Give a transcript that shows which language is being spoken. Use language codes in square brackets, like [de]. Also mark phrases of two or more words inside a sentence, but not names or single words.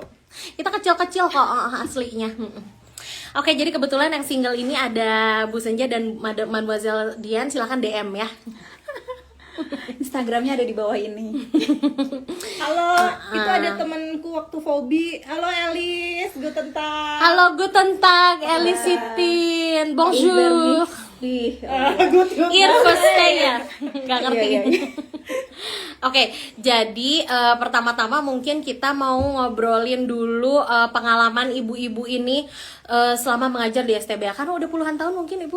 [id] Kita kecil-kecil kok aslinya. Oke, jadi kebetulan yang single ini ada Bu Senja dan Mademoiselle Dian, silahkan DM ya. Instagramnya ada di bawah ini. Halo, itu ada temanku waktu Fobi. Halo Elis, [de] guten tag. Halo, guten tag, Elisitin. [id] Bonjour. Ir ya. Nggak ngerti. Iya. Oke, jadi pertama-tama mungkin kita mau ngobrolin dulu pengalaman ibu-ibu ini selama mengajar di STBA. Karena udah puluhan tahun mungkin Ibu?